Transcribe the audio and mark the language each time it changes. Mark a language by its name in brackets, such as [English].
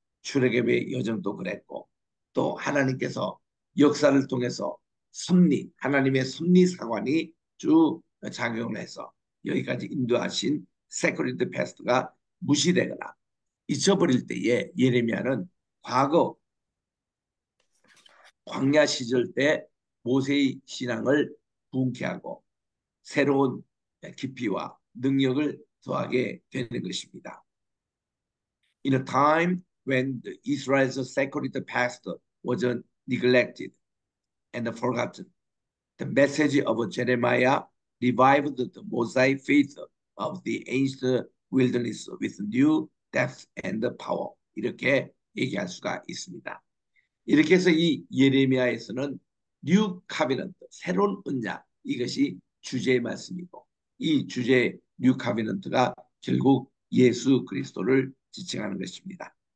[Korean] 출애굽의 여정도 그랬고 또 하나님께서 역사를 통해서 섭리, 하나님의 섭리 사관이 쭉 작용을 해서 여기까지 인도하신 세크리드 패스트가 무시되거나 잊혀버릴 때에 예레미야는 과거 광야 시절 때 모세의 신앙을 부흥케 하고 새로운 깊이와 능력을 더하게 되는 것입니다. [English] In a time when Israel's sacred past was neglected and forgotten, the message of Jeremiah revived the Mosaic faith of the ancient wilderness with new depth and power. [Korean] 이렇게 얘기할 수가 있습니다. 이렇게 해서 이 예레미야에서는 뉴 카비넌트, 새로운 언약, 이것이 주제의 말씀이고 이 주제의 뉴 카비넌트가 결국 예수 그리스도를 지칭하는 것입니다.